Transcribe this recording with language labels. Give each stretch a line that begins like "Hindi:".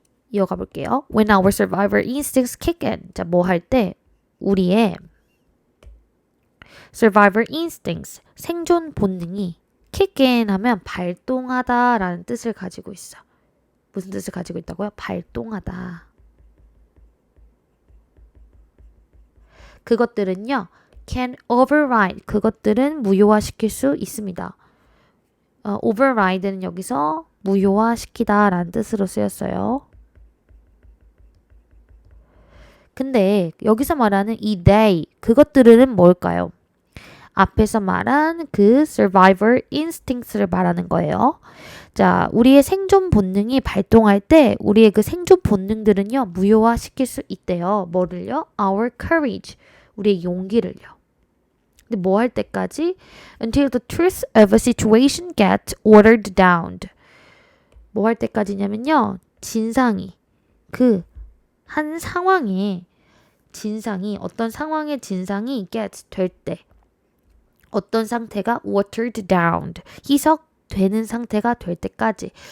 Korean: 이어가 볼게요.
English: When our survivor instincts kick in.
Korean: 자, 뭐 할 때 우리의 survivor instincts, 생존 본능이 kick in 하면 발동하다라는 뜻을 가지고 있어. 무슨 뜻을 가지고 있다고요? 발동하다. 그것들은요,
English: can override.
Korean: 그것들은 무효화시킬 수 있습니다. override는 여기서 무효화시키다라는 뜻으로 쓰였어요. 근데 여기서 말하는 이 they, 그것들은 뭘까요? 앞에서 말한 그 survivor instincts를 말하는 거예요. 자, 우리의 생존 본능이 발동할 때 우리의 그 생존 본능들은요, 무효화시킬 수 있대요. 뭐를요?
English: Our courage,
Korean: 우리의 용기를요. 근데 뭐 할 때까지?
English: Until the truth of a situation gets watered down.
Korean: 뭐 할 때까지냐면요, 진상이, 그 한 상황의 진상이, 어떤 상황의 진상이 get 될 때, 어떤 상태가 watered down, 희석되는 상태가 될 때까지.